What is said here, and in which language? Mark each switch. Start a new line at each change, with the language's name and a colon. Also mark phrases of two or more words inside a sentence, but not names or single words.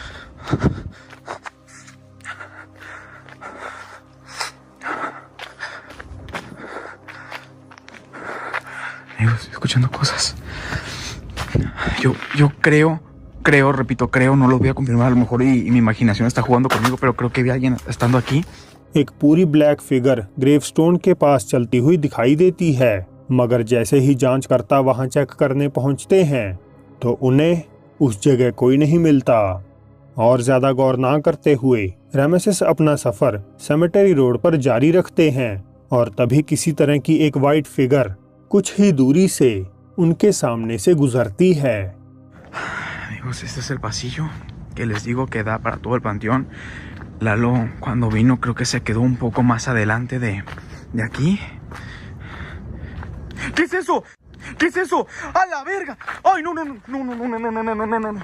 Spanish: Amigos, estoy escuchando cosas. Yo creo, repito, creo, no lo voy a confirmar, a lo mejor y mi imaginación está jugando conmigo, pero creo que vi a alguien estando aquí.
Hindi: एक पूरी
English: black figure
Hindi: ग्रेवस्टोन के पास चलती हुई दिखाई देती है, मगर जैसे ही जांचकर्ता वहां चेक करने पहुंचते हैं तो उन्हें उस जगह कोई नहीं मिलता। और ज्यादा गौर ना करते हुए रामेसेस अपना सफर
English: cemetery road
Hindi: पर जारी रखते हैं और तभी किसी तरह की एक
English: white figure
Hindi: कुछ ही दूरी से उनके सामने से गुजरती है।
Spanish: Amigos, este es el pasillo que les digo que da para todo el panteón. Lalo, cuando vino, creo que se quedó un poco más adelante de aquí. ¿Qué es eso? ¿Qué es eso? ¡A la verga! ¡Ay, no, no, no, no, no, no, no, no, no, no, no, no, no!